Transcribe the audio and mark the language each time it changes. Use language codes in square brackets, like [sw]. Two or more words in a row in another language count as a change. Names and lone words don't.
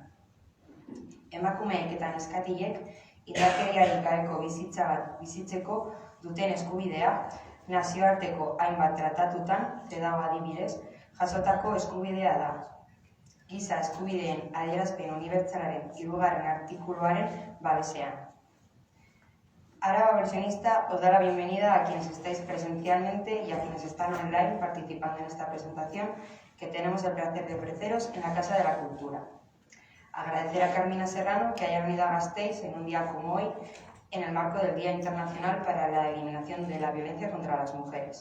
[eu] Emakumeek eta neskatilek indarkeriarik gabeko bizitza bat bizitzeko duten eskubidea nazioarteko hainbat tratatutan, dago adibidez, jasotako eskubidea da. Giza eskubideen adierazpen unibertsalaren 3. artikuluaren babesean. [es] Araba Versionista os da la bienvenida a quienes estáis presencialmente y a quienes están online participando en esta presentación que tenemos el placer de ofreceros en la Casa de la Cultura. Agradecer a Carmina Serrano que haya venido a Gasteiz en un día como hoy en el marco del Día Internacional para la Eliminación de la Violencia contra las Mujeres.